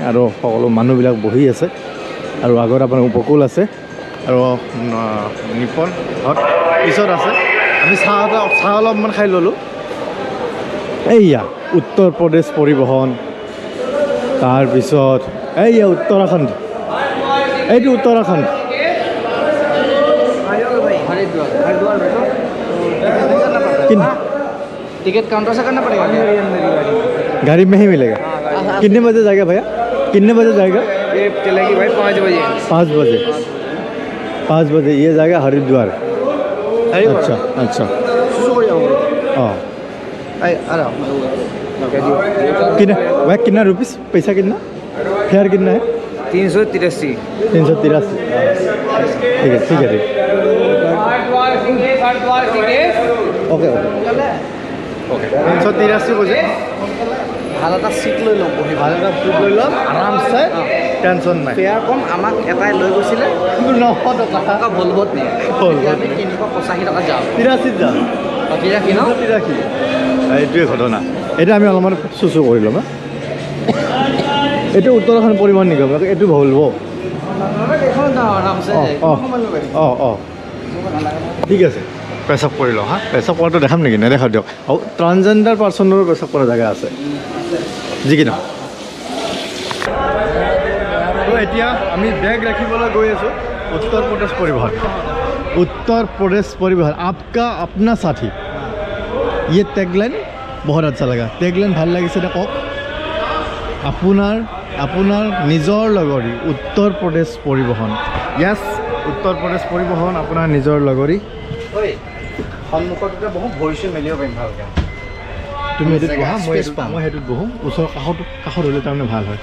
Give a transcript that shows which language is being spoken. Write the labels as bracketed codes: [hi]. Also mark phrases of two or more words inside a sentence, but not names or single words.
[as] আৰু সকলো মানুহবিলাক বহি আছে আৰু আগত আপোনাৰ উপকূল আছে আৰু নিপন হট পিছত আছে। আমি চাহ অলপমান খাই ল'লোঁ। এইয়া উত্তৰ প্ৰদেশ পৰিবহণ, তাৰপিছত এইয়া উত্তৰাখণ্ড, এইটো উত্তৰাখণ্ড। [hi] टिकट काउंटर से करना पड़ेगा। गाड़ी में ही मिलेगा। कितने बजे जाएगा भैया, कितने बजे जाएगा? ये चलेगी भाई 5 बजे। 5 बजे, 5 बजे ये जाएगा हरिद्वार। अच्छा अच्छा। हाँ कितना भाई, कितना रुपीस पैसा, कितना फेयर कितना है? 383। 383। ठीक है ठीक है ठीक। ओके ओके ओके 383 बजे। [as] ভাল এটা সিট লৈ ল'ম, বহি ভাল এটা ফুট লৈ ল'ম আৰামছে, টেনশ্যন নাই। ফেয়াৰ কম, আমাক এটাই লৈ গৈছিলে 900 টকা ভলভোত নিয়ে। আমি 385 টকা যাওঁ, 83 যাম, 83 ন? 83। এইটোৱে ঘটনা। এতিয়া আমি অলপমান চুচু কৰি ল'ম। এইটো উত্তৰাখণ্ড পৰিবহণ নিগম, এইটো ভলভো। অঁ ঠিক আছে। পেচাব কৰি লওঁ হা। পেচাব কৰাটো দেখাম নেকি? নেদেখাওঁ দিয়ক। আৰু [en] transgender personৰো [as] পেচাব কৰা জেগা আছে, যি কি নহওক। তো এতিয়া আমি বেগ ৰাখিবলৈ গৈ আছোঁ উত্তৰ প্ৰদেশ পৰিবহণ। [hi] उत्तर प्रदेश परिवहन आपका अपना साथी। ये टैगलाइन बहुत अच्छा लगा। [as] टैगलाइन ভাল লাগিছে না কক? আপোনাৰ নিজৰ লগৰী উত্তৰ প্ৰদেশ পৰিবহন। ইয়াস উত্তৰ প্ৰদেশ পৰিবহন আপোনাৰ নিজৰ লগৰী। ঐ সন্মুখতে বহু ভৰিছে মেলিও পাৰিম ভালকৈ। তুমি এদিন বহা, মই হেতুত বহু ওচৰ কাষত হ'লে তাৰমানে ভাল হয়।